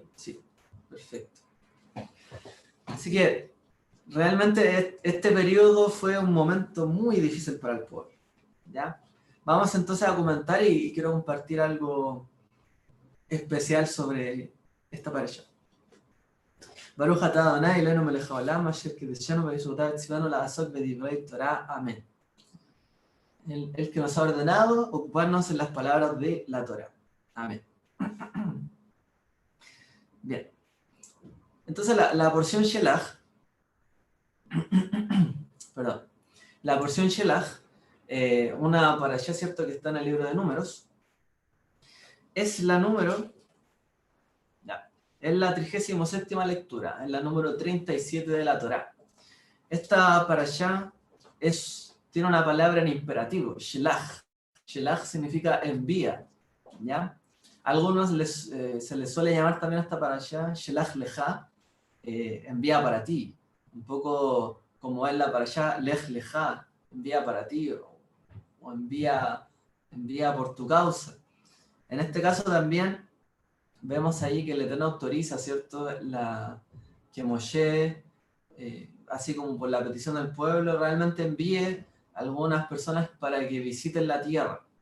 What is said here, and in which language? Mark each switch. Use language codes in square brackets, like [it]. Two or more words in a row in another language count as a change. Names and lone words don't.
[es] Sí, perfecto. Así que realmente este periodo fue un momento muy difícil para el pueblo, ¿ya? Vamos entonces a comentar y quiero compartir algo especial sobre esta parasha. [he] ברוך אתה אדוני אלוהינו מלך העולם אשר קדשנו במצוותיו וציונו לעסוק בדברי תורה. [es] Amén. El que nos ha ordenado ocuparnos en las palabras de la Torah. Amén. Bien. Entonces la porción Shelach, perdón, la porción Shelach, una parasha, ¿cierto?, que está en el libro de Números, es la número, ya, es la 37ª lectura, es la número 37 de la Torah. Esta parasha tiene una palabra en imperativo, shelach. Shelach significa envía, ¿ya? A algunos se les suele llamar también a esta parasha [he] שלח לך, [es] envía para ti. Un poco como es la parasha [he] לך לך, [es] envía para ti, o envía por tu causa. En este caso también vemos ahí que el Eterno autoriza, ¿cierto?, que Moshe, así como por la petición del pueblo, realmente envíe a algunas personas para que visiten la tierra.